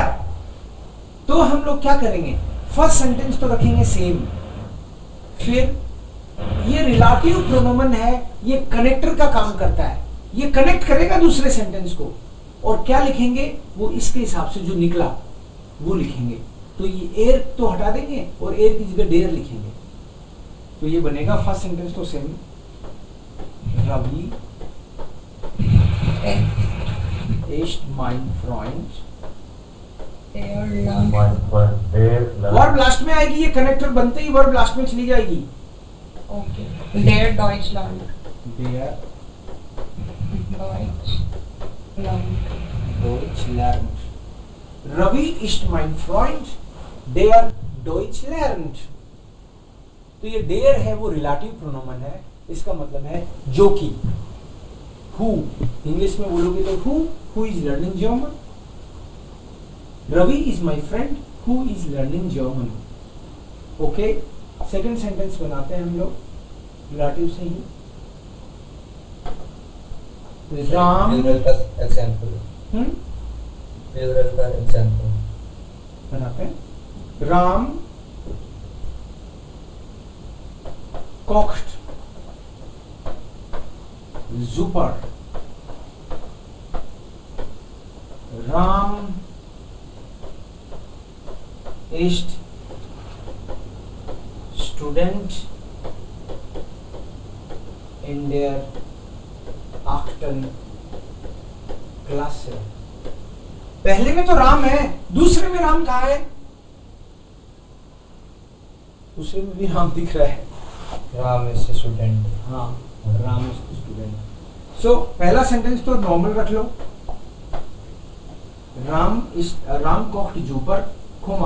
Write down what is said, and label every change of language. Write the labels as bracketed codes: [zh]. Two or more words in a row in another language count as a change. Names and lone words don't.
[hi] तो हम लोग क्या करेंगे, [en] first sentence [hi] तो रखेंगे सेम, फिर ये [en] relative pronomen [hi] है, ये कनेक्टर का काम करता है, ये कनेक्ट करेगा दूसरे सेंटेंस को, और क्या लिखेंगे वो इसके हिसाब से जो निकला वो लिखेंगे। तो ये एयर तो हटा देंगे और एयर की जगह डेयर लिखेंगे, तो ये बनेगा [en] first sentence [hi] तो सेम, रवि [de] ist mein Freund. Der lernt. mein Freund, der lernt. [en] verb last [hi] में आएगी, ये कनेक्टर बनते ही [en] verb last [hi] में चली जाएगी. [de] Okay. Der Deutsch lernt. Der Deutsch lernt. Deutsch lernt. Ravi ist mein Freund, der Deutsch lernt. [hi] तो ये der है वो [en] relative pronomen [hi] है, इसका मतलब है जो कि. [en] Who [hi] इंग्लिश में बोलोगे तो [en] who is learning German. Ravi is my friend who is learning German. [hi] Okay, [en] second sentence [hi] बनाते हैं हम लोग रिलेटिव से ही. राम प्लूरल का एग्जांपल. प्लूरल का एग्जांपल बनाते हैं. राम [de] kocht super. Ram ist Student in der 8. Klasse. [hi] पहले में तो राम है, दूसरे में राम कहाँ है? दूसरे में भी राम दिख रहा है. [en] Ram is student. हाँ, Ram is student. [hi] सो पहला सेंटेंस तो नॉर्मल रख लो. [de] Ram kocht super Komma.